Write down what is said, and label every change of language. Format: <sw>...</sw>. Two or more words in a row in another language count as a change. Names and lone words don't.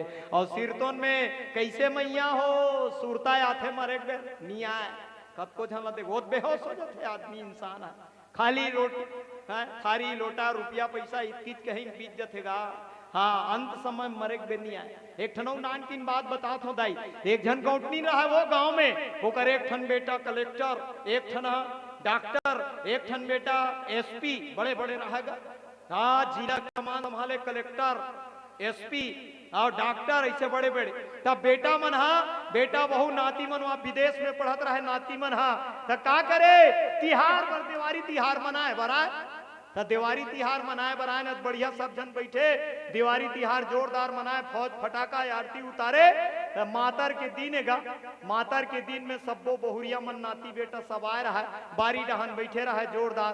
<hne>और सिरतोन में कैसे मैया हो सुरता आथे मरे के बेर नहीं आए कब को झल दे बहुत बेहोश हो जाते आदमी इंसान है। खाली रोटी खाली लोटा रुपया पैसा इतनी कहीं बीत जातेगा। हाँ अंत समय मरे के बेर नहीं आए। एक ठनौ नानकिन बात बतात हो दाई। एक जन गौटनी रहा वो गांव में होकर एक ठन बेटा कलेक्टर एक ठन डॉक्टर एक ठन बेटा एसपी बड़े बड़े रहेगा। हाँ जिला कमान संभाले कलेक्टर एसपी और डॉक्टर ऐसे बड़े बड़े। तब बेटा मन हा बेटा बहु नाती मन वहां विदेश में पढ़त रहे नाती मन हा तब का करे तिहार पर दिवाली तिहार मनाए बराए तो दिवाली तिहार मनाए बराए न बढ़िया सब जन बैठे दिवाली तिहार जोरदार मनाए फौज फटाका आरती उतारे तो मातर के दिन गा मातर के दिन में सबो बहुरिया मन नाती बेटा सब आए रहा बारी डहन बैठे रहा जोरदार।</hne>